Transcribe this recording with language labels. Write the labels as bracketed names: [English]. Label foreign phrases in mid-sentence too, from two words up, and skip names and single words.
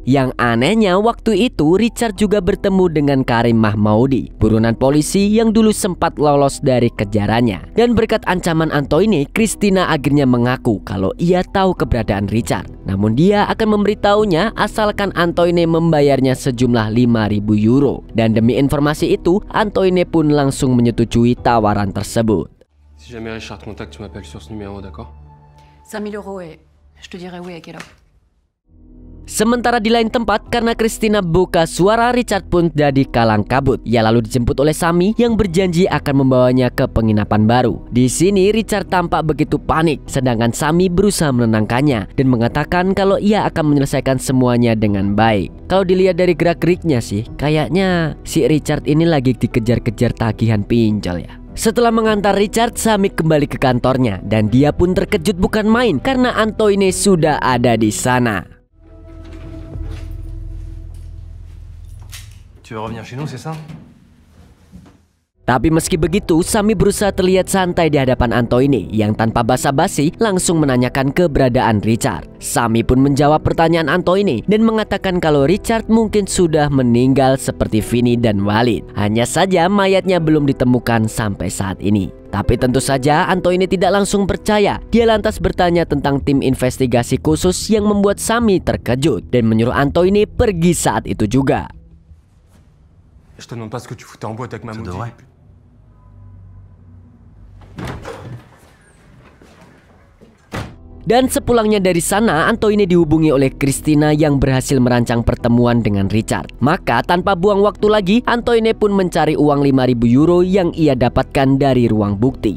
[Indonesian] Yang anehnya waktu itu Richard juga bertemu dengan Karim Mahmoudi, buronan polisi yang dulu sempat lolos dari kejarannya. Dan berkat ancaman Antoine, Christina akhirnya mengaku kalau ia tahu keberadaan Richard. Namun namun dia akan memberitahunya asalkan Antoine membayarnya sejumlah 5.000 euro. Dan demi informasi itu, Antoine pun langsung menyetujui tawaran tersebut. [French] Si jamais Richard contacte, tu m'appelles sur ce numéro, d'accord? 5 000 euros et je te dirai oui à quelle heure. [Indonesian] Sementara di lain tempat, karena Christina buka suara, Richard pun jadi kalang kabut. Ia lalu dijemput oleh Sami yang berjanji akan membawanya ke penginapan baru. Di sini Richard tampak begitu panik, sedangkan Sami berusaha menenangkannya dan mengatakan kalau ia akan menyelesaikan semuanya dengan baik. Kalau dilihat dari gerak-geriknya sih, kayaknya si Richard ini lagi dikejar-kejar tagihan pinjol ya. Setelah mengantar Richard, Sami kembali ke kantornya dan dia pun terkejut bukan main karena Antoine sudah ada di sana. [French] Tu veux revenir chez nous, c'est ça? [Indonesian] Tapi meski begitu, Sami berusaha terlihat santai di hadapan Antoine yang tanpa basa-basi langsung menanyakan keberadaan Richard. Sami pun menjawab pertanyaan Antoine dan mengatakan kalau Richard mungkin sudah meninggal seperti Vini dan Walid. Hanya saja mayatnya belum ditemukan sampai saat ini. Tapi tentu saja Antoine tidak langsung percaya. Dia lantas bertanya tentang tim investigasi khusus yang membuat Sami terkejut dan menyuruh Antoine pergi saat itu juga. [French] Je te demande pas ce que tu foutais en boîte avec ma maudite. [Indonesian] Dan sepulangnya dari sana, Antoine dihubungi oleh Christina yang berhasil merancang pertemuan dengan Richard. Maka tanpa buang waktu lagi, Antoine pun mencari uang 5.000 euro yang ia dapatkan dari ruang bukti.